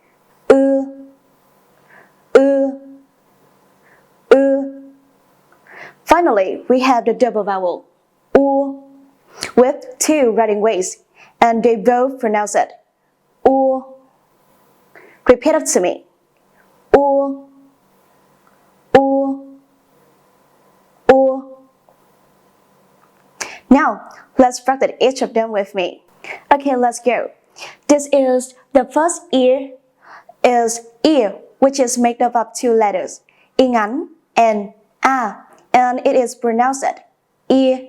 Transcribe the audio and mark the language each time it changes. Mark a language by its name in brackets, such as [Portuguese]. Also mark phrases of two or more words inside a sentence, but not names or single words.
[English] Finally, we have the double vowel u with two writing ways, and they both pronounce it u. Repeat it to me. U, u, u. Now, let's practice each of them with me. Okay, let's go. This is the first ear is ear, which is made up of two letters, [Vietnamese] y ngắn [English] and a, and it is pronounced ear.